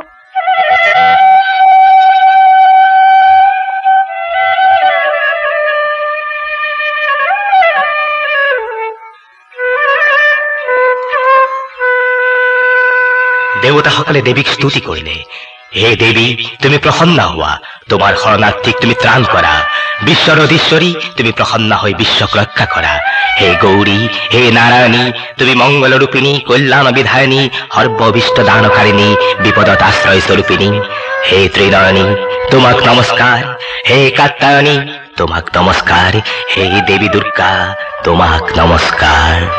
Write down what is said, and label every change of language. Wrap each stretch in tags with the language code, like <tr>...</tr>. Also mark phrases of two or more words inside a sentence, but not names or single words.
<as>দেবতা সকলে দেবীক স্তুতি করিলে হে দেবী তুমি প্রসন্ন হওয়া তোমার শরণার্থীক তুমি ত্রাণ করা বিশ্বর অধীশ্বরী তুমি প্রসন্ন হয়ে বিশ্বক রক্ষা করা হে গৌরী হে নারায়ণী তুমি মঙ্গলরূপিণী কল্যাণ বিধায়িনী সর্ববিষ্ট দানকারিণী বিপদত আশ্রয় স্বরূপিণী হে ত্রিনয়নী তোমাক নমস্কার হে কাত্যায়নী তোমাক নমস্কার হে দেবী দুর্গা তোমাক নমস্কার</as>